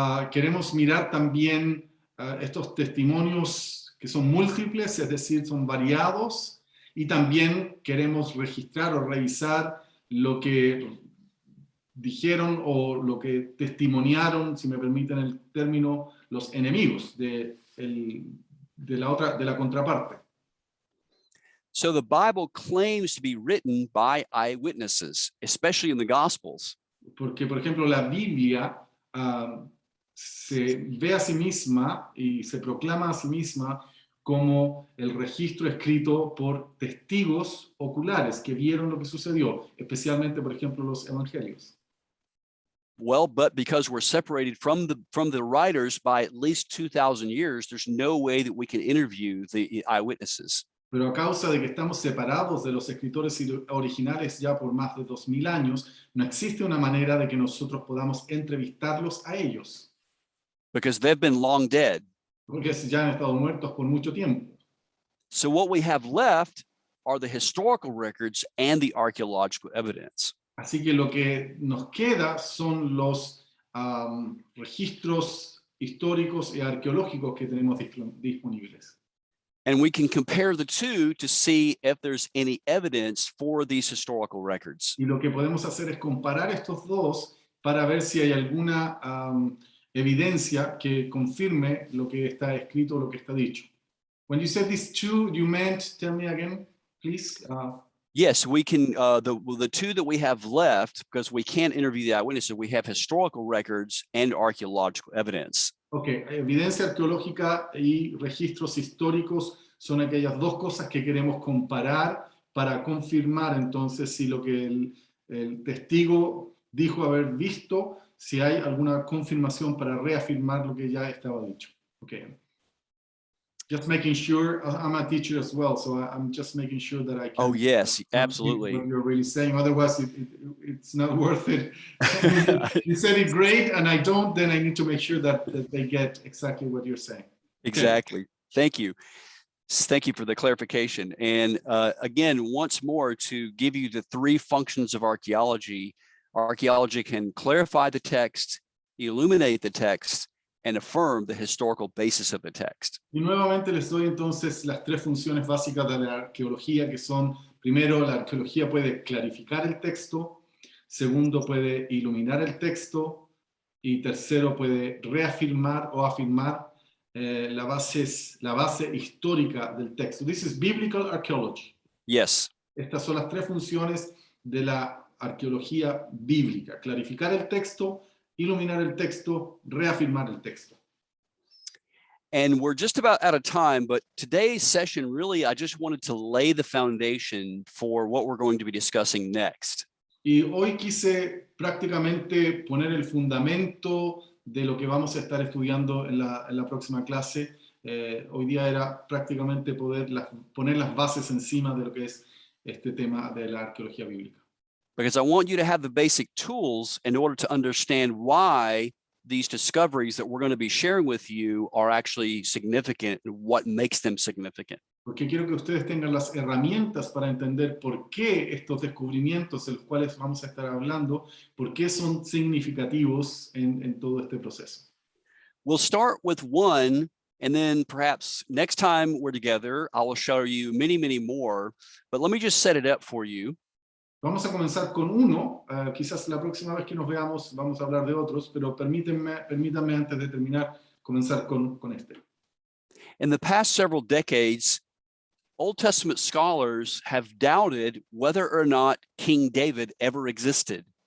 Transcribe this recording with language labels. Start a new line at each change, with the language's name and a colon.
Spanish: Queremos mirar también estos testimonios que son múltiples, es decir, son variados, y también queremos registrar o revisar lo que dijeron o lo que testimoniaron, si me permiten el término, los enemigos de la contraparte.
English: So the Bible claims to be written by eyewitnesses, especially in the Gospels.
Spanish: Porque, por ejemplo, la Biblia se ve a sí misma y se proclama a sí misma como el registro escrito por testigos oculares que vieron lo que sucedió, especialmente, por ejemplo, los evangelios.
English: Well, but because we're separated from the writers by at least 2,000 years, there's no way that we can interview the eyewitnesses.
Spanish: Pero a causa de que estamos separados de los escritores originales ya por más de 2000 años, no existe una manera de que nosotros podamos entrevistarlos a ellos.
English: Because they've been long dead.
Spanish: Porque ya han estado muertos por mucho tiempo.
English: So what we have left are the historical records and the archaeological evidence.
Spanish: Así que lo que nos queda son los registros históricos y arqueológicos que tenemos disponibles.
English: And we can compare the two to see if there's any evidence for these historical records.
Spanish: Y lo que podemos hacer es comparar estos dos para ver si hay alguna evidencia que confirme lo que está escrito o lo que está dicho.
English: When you said these two, you meant, tell me again, please. Yes, we can, the two that we have left, because we can't interview the eyewitnesses, we have historical records and archaeological evidence.
Spanish: Ok, evidencia arqueológica y registros históricos son aquellas dos cosas que queremos comparar para confirmar entonces si lo que el testigo dijo haber visto, si hay alguna confirmación para reafirmar lo que ya estaba dicho.
English: Okay. Just making sure, I'm a teacher as well, so I'm just making sure that I can. Oh yes, absolutely. What you're really saying, otherwise it's not worth it. You said it great, and I don't. Then I need to make sure that they get exactly what you're saying. Exactly. Okay. Thank you. Thank you for the clarification. And again, once more, to give you the three functions of archaeology. Archaeology can clarify the text, illuminate the text, and affirm the historical basis of the text.
Spanish: Y nuevamente les doy entonces las tres funciones básicas de la arqueología, que son, primero, la arqueología puede clarificar el texto, segundo, puede iluminar el texto, y tercero, puede reafirmar o afirmar la base histórica del texto.
English: This is biblical archaeology. Yes.
Spanish: Estas son las tres funciones de la arqueología bíblica: clarificar el texto, iluminar el texto, reafirmar el texto.
English: And we're just about out of time, but today's session, really, I just wanted to lay the foundation for what we're going to be discussing next.
Spanish: Y hoy quise prácticamente poner el fundamento de lo que vamos a estar estudiando en la próxima clase. Hoy día era prácticamente poner las bases encima de lo que es este tema de la arqueología bíblica.
English: Because I want you to have the basic tools in order to understand why these discoveries that we're going to be sharing with you are actually significant and what makes them significant.
Spanish: porque quiero que ustedes tengan las herramientas para entender por qué estos descubrimientos de los cuales vamos a estar hablando, por qué son significativos en todo este proceso.
English: We'll start with one, and then perhaps next time we're together, I will show you many, many more. But let me just set it up for you.
Spanish: Vamos a comenzar con uno, quizás la próxima vez que nos veamos vamos a hablar de otros, pero permítanme antes de terminar comenzar con este.
English: In the past several decades, Old Testament scholars have doubted whether or not King David ever existed.